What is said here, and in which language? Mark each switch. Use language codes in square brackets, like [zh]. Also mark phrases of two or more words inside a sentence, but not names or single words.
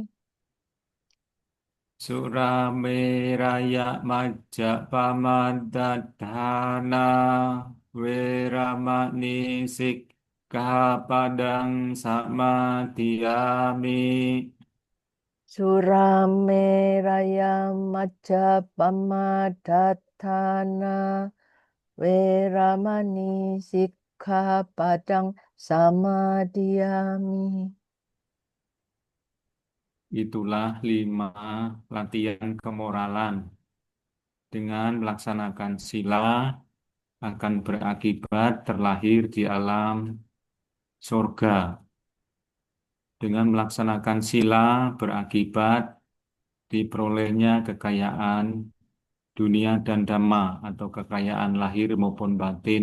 [pi] Surameraya majjapamaddhana weramani sikkhapadang samadhiyami. Surameraya Majjapamadatthana Weramani sikkhapadang samadhiyami. [id] Itulah 5 latihan kemoralan. Dengan melaksanakan sila akan berakibat terlahir di alam surga. Dengan melaksanakan sila berakibat diperolehnya kekayaan dunia dan dhamma atau kekayaan lahir maupun batin.